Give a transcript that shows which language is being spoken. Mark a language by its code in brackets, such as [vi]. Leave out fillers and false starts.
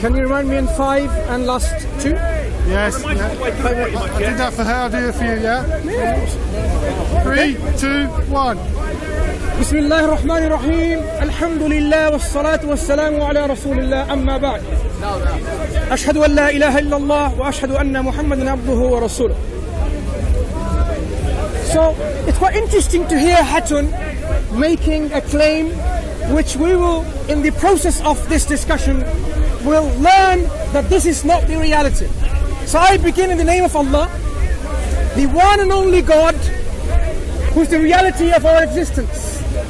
[en] Can you remind me in 5 and last 2? Yes. I did that for her, I'll do it for you, yeah? 3, 2, 1. [ar] بسم الله الرحمن الرحيم الحمد لله والصلاة والسلام على رسول الله أما بعد أشهد أن لا إله إلا الله وأشهد أن محمدا عبده ورسوله. [en] So it's quite interesting to hear Khatoon making a claim which we will, in the process of this discussion, will learn that this is not the reality. So I begin in the name of Allah, the one and only God, who is the reality of our existence.